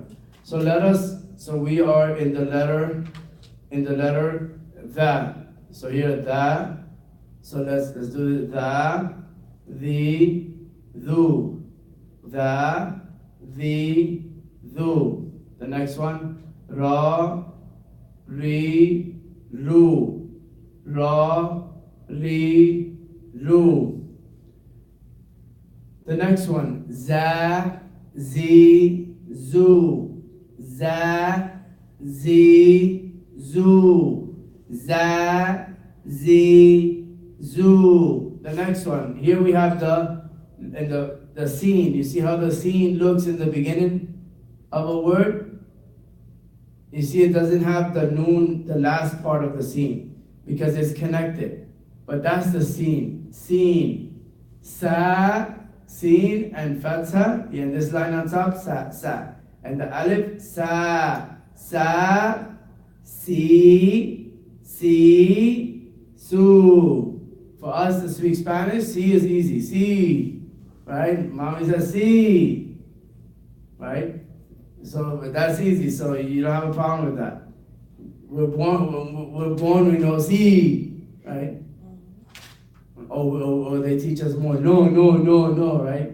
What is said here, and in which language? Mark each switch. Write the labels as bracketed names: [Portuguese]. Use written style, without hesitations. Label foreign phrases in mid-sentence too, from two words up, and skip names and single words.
[English] So we are in the letter the. So here the. So let's do it. [Arabic] The, thu. The, thu. [English] The next one. [Arabic] Ra, ri, ru. Ra, ri, ru. [English] The next one. [Arabic] Za, zi, zu. Za, zi, zu. Za, zi, zu. [English] The next one. Here we have the scene. You see how the scene looks in the beginning of a word? You see it doesn't have the noon, the last part of the scene, because it's connected. But that's the scene. Scene. Sa, scene, and fatha. In this line on top, sa. And the alif, sa, si, su. For us to speak Spanish, si is easy. Si, right? Mommy says si, right? So that's easy. So you don't have a problem with that. We're born, we know si, right? Or they teach us more. No, right?